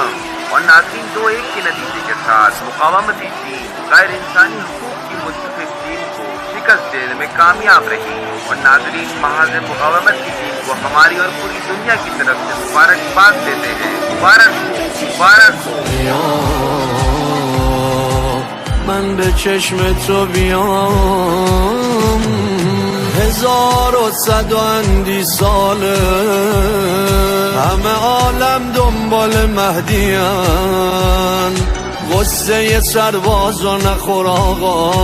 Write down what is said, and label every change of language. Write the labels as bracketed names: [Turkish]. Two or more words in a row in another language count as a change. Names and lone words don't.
[Urdu] اور ناظرین 2-1 کے نتیجے کے ساتھ مقاومتی ٹیم غیر انسانی حقوق کی مستقل ٹیم کو شکست دینے میں کامیاب رہی. اور ناظرین محاذ مقاومت کی ٹیم کو ہماری اور پوری دنیا کی طرف سے مبارکباد دیتے ہیں. مبارک ہو، مبارک ہو. [Persian] من به چشم تو بیام 1100 ساله همه عالم دنبال مهدیان غصه سربازا نخور آقا